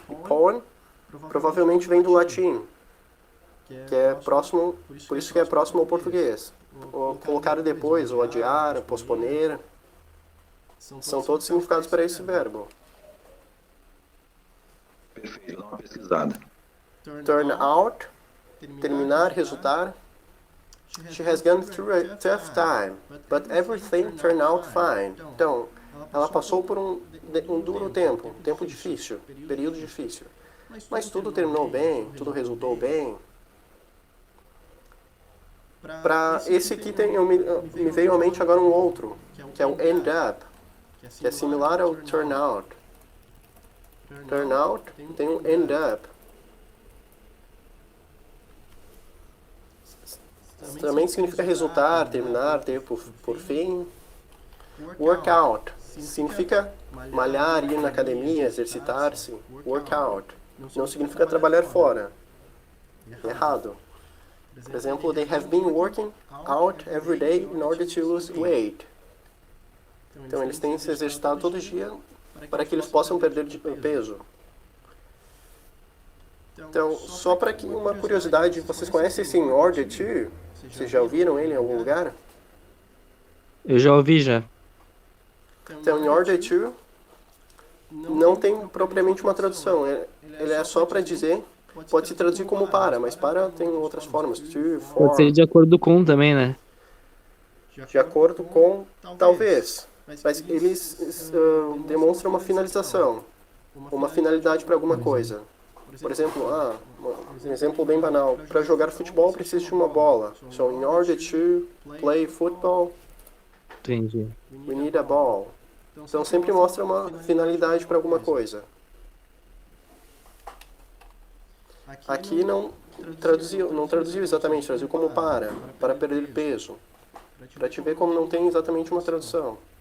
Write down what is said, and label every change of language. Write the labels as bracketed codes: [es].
[pt] E pon provavelmente vem do latim, que é próximo, por isso que é próximo ao português. Ou colocar depois, ou adiar, posponer, são todos significados para esse verbo. Perfeito, dá uma pesquisada. [en] Turn out, [pt] terminar, resultar. [en] She has gone through a tough time, but everything turned out fine. [pt] Então, ela passou por um duro tempo, um tempo difícil, período difícil. Mas tudo terminou bem, tudo resultou bem. Para esse aqui me veio à mente agora um outro, que é o [en] end up, [pt] que é similar ao [en] turn out. Turn out [pt] tem um [en] end up. [pt] Também significa resultar, terminar, ter por fim. Workout significa malhar, ir na academia, exercitar-se. Workout não significa trabalhar fora. Errado. Por exemplo, [en] they have been working out every day in order to lose weight. [pt] Então, eles têm se exercitado todo dia para que eles possam perder peso. Então, só para que uma curiosidade, vocês conhecem esse [en] in order to? [pt] Vocês já ouviram ele em algum lugar? Eu já ouvi já. Então, [en] in order to [pt] não tem propriamente uma tradução. Ele é só para dizer, pode se traduzir como para, mas para tem outras formas. [en] To, for. [pt] Pode ser de acordo com também, né? De acordo com, talvez. Mas eles demonstram uma finalização, uma finalidade para alguma coisa. Por exemplo, um exemplo bem banal. Para jogar futebol precisa de uma bola. [en] So, in order to play football, [pt] Entendi. [en] we need a ball. [pt] Então sempre mostra uma finalidade para alguma coisa. Aqui não traduziu exatamente, traduziu como para perder peso. Para te ver como não tem exatamente uma tradução.